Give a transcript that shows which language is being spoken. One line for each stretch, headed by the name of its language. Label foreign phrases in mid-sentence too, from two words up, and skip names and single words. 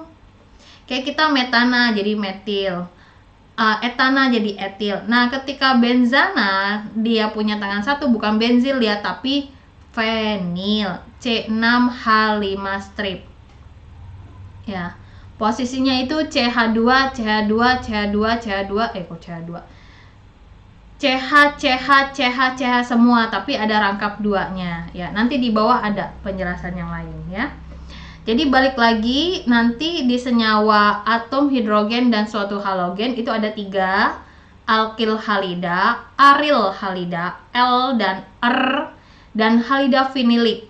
Indonesian: Kayak kita metana jadi metil, etana jadi etil. Nah, ketika benzana dia punya tangan 1, bukan benzil ya, tapi fenil, C6H5 strip. Ya, posisinya itu CH2, CH2, CH2, CH2, kok CH2? CH, CH, CH, CH semua, tapi ada rangkap 2-nya. Ya, nanti di bawah ada penjelasan yang lain ya. Jadi balik lagi, nanti di senyawa atom hidrogen dan suatu halogen itu ada 3, alkil halida, aril halida, L dan R, dan halida vinilik.